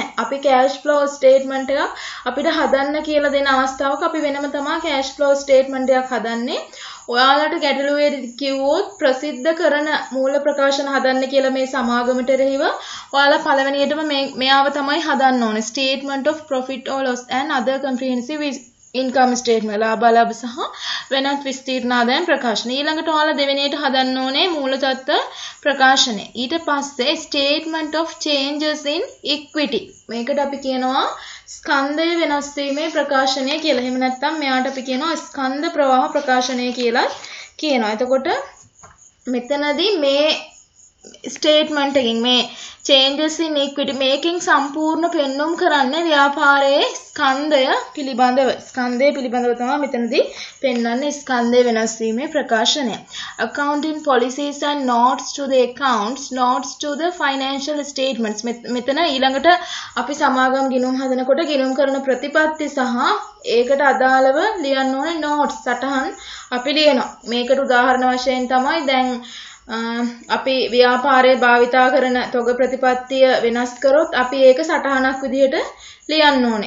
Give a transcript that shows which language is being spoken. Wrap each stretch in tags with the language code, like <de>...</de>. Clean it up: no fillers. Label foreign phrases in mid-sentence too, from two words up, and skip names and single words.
<si>අපි</si> <en>cash flow statement</en> <si>එකක් අපිට හදන්න කියලා දෙන අවස්ථාවක අපි වෙනම තමයි</si> <en>cash flow statement</en> <si>එකක් හදන්නේ. ඔයාලට ගැටලුවේදී කිව්වොත් ප්‍රසිද්ධ කරන මූල ප්‍රකාශන හදන්න කියලා මේ සමාගමට එරෙහිව ඔයාලා පළවෙනියටම මෙයාව තමයි හදන්න ඕනේ.</si> <en>statement of profit or loss and other comprehensive income statement</en> <si>ලාභ සහ වෙනත් විස්තීර්ණ ආදායම් ප්‍රකාශන. ඊළඟට ඔයාලා දෙවෙනියට හදන්න ඕනේ මූල තත්ත්ව ප්‍රකාශනය. ඊට පස්සේ</si> <en>statement of changes in equity.</en> <si>මේකට අපි කියනවා ස්කන්ධය වෙනස් වීමේ ප්‍රකාශනය කියලා. එහෙම නැත්නම් මෙයාට අපි කියනවා ස්කන්ධ ප්‍රවාහ ප්‍රකාශනය කියලා කියනවා. එතකොට මෙතනදී මේ ස්ටේට්මන්ට් එකකින් මේ</si> <en>changes in equity</en> <si>මේකෙන් සම්පූර්ණ පෙන්වුම් කරන්නේ ව්‍යාපාරයේ ස්කන්ධය පිළිබඳව. ස්කන්ධය පිළිබඳව තමයි මෙතනදී පෙන්වන්නේ ස්කන්ධය වෙනස් වීමේ ප්‍රකාශනය.</si> <en>Accounting policies and notes to the accounts, notes to the financial statements.</en> <si>මෙතන ඊළඟට අපි සමාගම් ගිණුම් හදනකොට ගිණුම් කරන ප්‍රතිපත්ති සහ ඒකට අදාළව ලියන්න ඕනේ notes සටහන් අපි ලියනවා. මේකට උදාහරණ වශයෙන් තමයි දැන් අපි ව්‍යාපාරයේ භාවිතා කරන තොග ප්‍රතිපත්තිය වෙනස් කරොත් අපි ඒක සටහනක් විදිහට ලියන්න ඕනේ.</si>